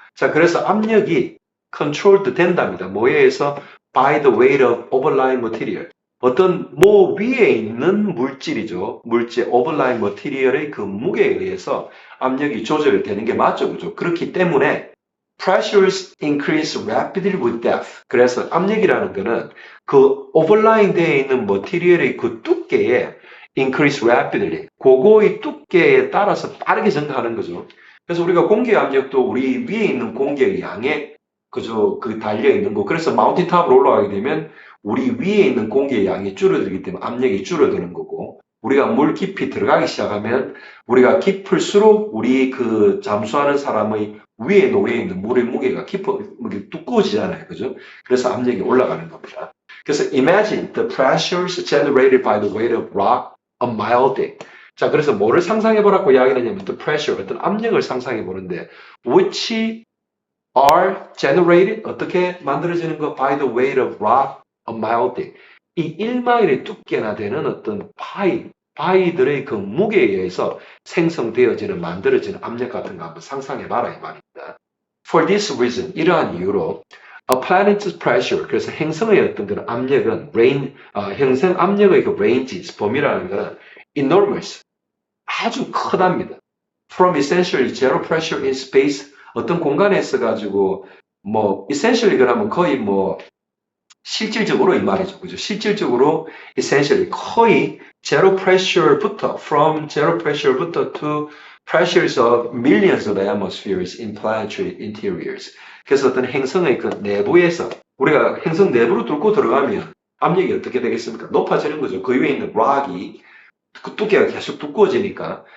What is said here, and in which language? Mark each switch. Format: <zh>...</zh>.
<ko>자, 그래서 압력이 controlled 된답니다. 뭐에 의해서?</ko> <en>By the weight of overlying material.</en> <ko>어떤 뭐 위에 있는 물질이죠. 물질 overlying material의 그 무게에 의해서 압력이 조절이 되는 게 맞죠. 그죠? 그렇기 때문에</ko> <en>pressures increase rapidly with depth.</en> <ko>그래서 압력이라는 거는 그 overlying 되어 있는 material의 그 두께에</ko> <en>increase rapidly.</en> <ko>그거의 두께에 따라서 빠르게 증가하는 거죠. 그래서 우리가 공기 압력도 우리 위에 있는 공기의 양에 그저 그 달려 있는 거. 그래서 마운틴탑으로 올라가게 되면 우리 위에 있는 공기의 양이 줄어들기 때문에 압력이 줄어드는 거고, 우리가 물 깊이 들어가기 시작하면 우리가 깊을수록 우리 그 잠수하는 사람의 위에 놓여 있는 물의 무게가 두꺼워지잖아요. 그죠? 그래서 압력이 올라가는 겁니다. 그래서</ko> <en>imagine the pressures generated by the weight of rock a mile thick.</en> <ko>자, 그래서 뭐를 상상해 보라고 이야기하냐면</ko> <en>the pressure,</en> <ko>어떤 압력을 상상해 보는데</ko> <en>which are generated,</en> <ko>어떻게 만들어지는 거?</ko> <en>By the weight of rock a mile thick.</en> <ko>이 1마일의 두께나 되는 어떤 바위들의 그 무게에 의해서 생성되어지는, 만들어지는 압력 같은 거 한번 상상해 봐라 이 말입니다.</ko> <en>For this reason,</en> <ko>이러한 이유로</ko> <en>a planet's pressure,</en> <ko>그래서 행성의 어떤 그런 압력은 행성 압력의 그 ranges, 범위라는 것은 enormous, 아주 크답니다.</ko> <en>From essentially zero pressure in space,</en> <ko>어떤 공간에 있어가지고 뭐 essentially 그러면 거의 뭐 실질적으로 이 말이죠. 그죠? 실질적으로</ko> <en>essentially 거의 zero pressure부터 from zero pressure부터 to pressures of millions of atmospheres in planetary interiors.</en> <ko>그래서 어떤 행성의 그 내부에서 우리가 행성 내부로 뚫고 들어가면 압력이 어떻게 되겠습니까? 높아지는 거죠. 그 위에 있는 락이 그 두께가 계속 두꺼워지니까.</ko>